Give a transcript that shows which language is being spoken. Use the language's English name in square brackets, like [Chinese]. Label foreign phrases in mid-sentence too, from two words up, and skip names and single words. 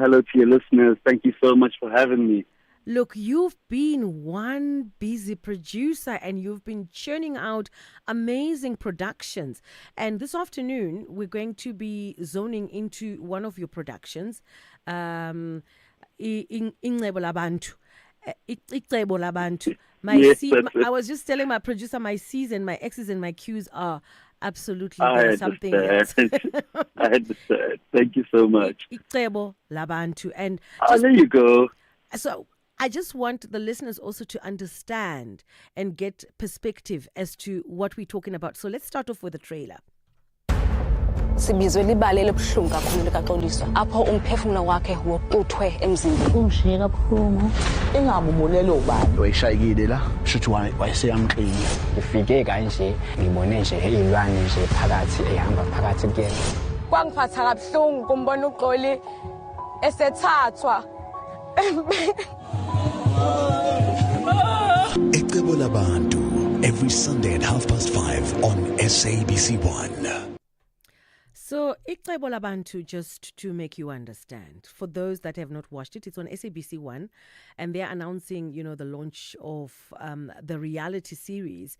[English] Hello to your listeners. Thank you so much for having me. Look, you've been one busy producer and you've been churning out amazing productions. And this afternoon, we're going to be zoning into one of your productions, Inebo Labantu. Icebo labantu. Yes, that's it. I was just telling my producer, my C's and my X's and my Q's are absolutely I there, something else. understand. I understand. Thank you so much. Icebo labantu. And There you go. so I just want the listeners also to understand and get perspective as to what we're talking about. So let's start off with the trailer. [Xhosa] Sibizwe libale lebuhlungu kakhulu likaXoliso apho umphefumulo wakhe woquthwe emzimbeni. [Zulu] Kungishiye kabuhlungu. Ingabubulelo ubani. Wayeshayikile la, shuthi wayeseyamqina. Ngifike kanje ngibone nje izilwane nje phakathi ehamba phakathi kuyena. Kwangiphatha kabuhlungu kumbona uXoli esethathwa. [English] Ecebo labantu every Sunday at 5:30 on SABC1. So, Icebo labantu, just to make you understand, for those that have not watched it, it's on SABC1, and they're announcing, the launch of the reality series.